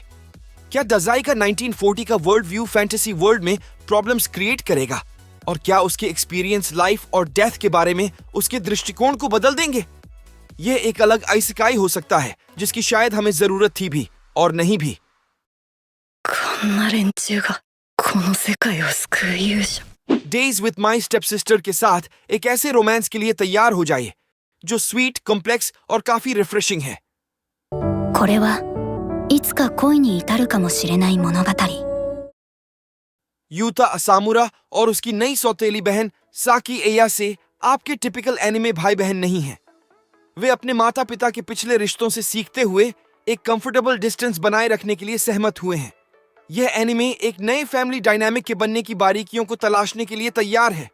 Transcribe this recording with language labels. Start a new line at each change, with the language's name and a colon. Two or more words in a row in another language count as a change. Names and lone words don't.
Hindi: क्या दाजाई का 1940 का
English: world view fantasy world
Hindi: में
English: problems create
Hindi: करेगा? और क्या उसके एक्सपीरियंस लाइफ और डेथ के बारे में उसके दृष्टिकोण को बदल देंगे? यह एक अलग आइसेकाई हो सकता है जिसकी शायद हमें जरूरत थी भी और नहीं भी।
Japanese: こんな連中がこの世界を救う勇者。
Hindi: डेज विद माई स्टेपसिस्टर के साथ एक ऐसे रोमांस के लिए तैयार हो जाइए जो
English: sweet, complex
Hindi: और काफी रिफ्रेशिंग है।
Japanese: これはいつか恋に至るかもしれない物語。
Hindi: यूता असामुरा और उसकी नई सौतेली बहन साकी एयासे आपके
English: typical anime
Hindi: भाई बहन नहीं हैं। वे अपने माता पिता के पिछले रिश्तों से सीखते हुए एक
English: comfortable distance
Hindi: बनाए रखने के लिए सहमत हुए हैं। यह एनिमे एक नए
English: family dynamic
Hindi: के बनने की बारीकियों को तलाशने के लिए तैयार है।